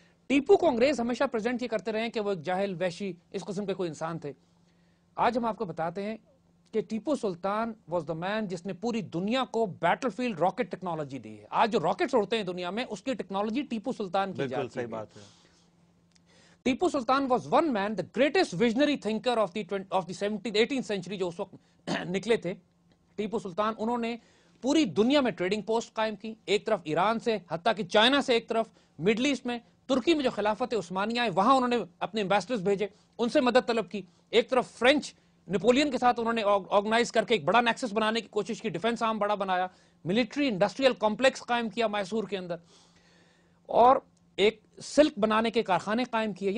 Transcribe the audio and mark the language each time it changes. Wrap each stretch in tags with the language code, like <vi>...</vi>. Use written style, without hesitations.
<ur>ٹیپو کو انگریز ہمیشہ پریزنٹ یہ کرتے رہے ہیں کہ وہ ایک جاہل وحشی اس قسم کے کوئی انسان تھے. آج ہم آپ کو بتاتے ہیں کہ ٹیپو سلطان</ur> <en>was the man</en> <ur>جس نے پوری دنیا کو بیٹل فیلڈ راکٹ ٹیکنالوجی دی ہے. آج جو راکٹس اڑتے ہیں دنیا میں اس کی ٹیکنالوجی ٹیپو سلطان کی بالکل جاتی صحیح ہے. بات ہے.</ur> <en>Tipu Sultan was one man the greatest visionary thinker of the 18th century</en> <ur>جو اس وقت نکلے تھے. ٹیپو سلطان انہوں نے پوری دنیا میں ٹریڈنگ پوسٹ قائم کی, ایک طرف ایران سے حتیٰ کہ چائنا سے, ایک طرف مڈل ایسٹ میں ترکی میں جو خلافت عثمانیہ ہے وہاں انہوں نے اپنے ایمبیسڈرز بھیجے, ان سے مدد طلب کی. ایک طرف فرینچ نیپولین کے ساتھ انہوں نے آرگنائز کر کے ایک بڑا نیکسس بنانے کی کوشش کی, ڈیفنس آرم بڑا بنایا, ملٹری انڈسٹریل کمپلیکس قائم کیا میسور کے اندر, اور ایک سلک بنانے کے کارخانے قائم کیے.</ur>